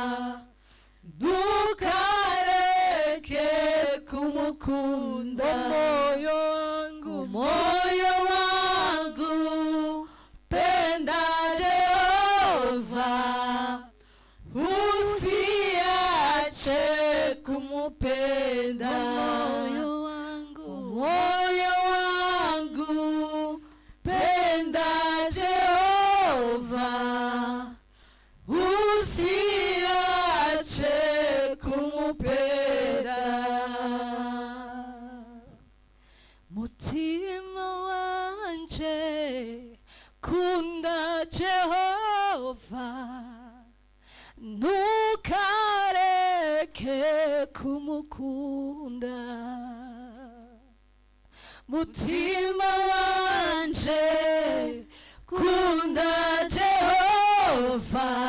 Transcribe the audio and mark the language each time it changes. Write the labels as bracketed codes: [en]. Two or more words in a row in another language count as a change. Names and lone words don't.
[rn] ntukareke kumukunda [sw] moyo wangu penda Jehova usiache kumupenda moyo wangu penda Jehova usiache kumupenda [rn] mutima wanje kunda Jehova ntukareke kumukunda mutima wanje kunda Jehova